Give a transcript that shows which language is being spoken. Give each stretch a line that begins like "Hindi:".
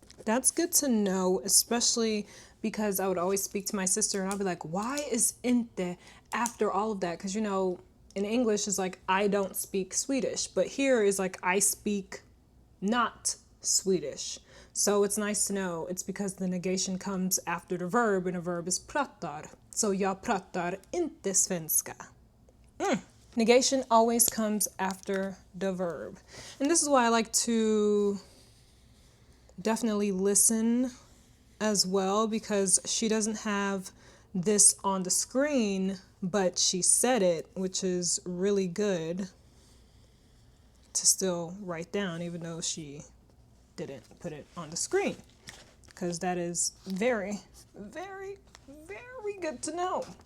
English: That's good to know, especially because I would always speak to my sister and I'll be like, why is inte after all of that? Because, you know, in English is like, I don't speak Swedish, but here is like, I speak not Swedish. So it's nice to know it's because the negation comes after the verb, and the verb is pratar.
Swedish: So jag pratar inte svenska.
English: Negation always comes after the verb. And this is why I like to definitely listen as well, because she doesn't have this on the screen, but she said it, which is really good to still write down, even though she didn't put it on the screen, because that is very, very, very good to know.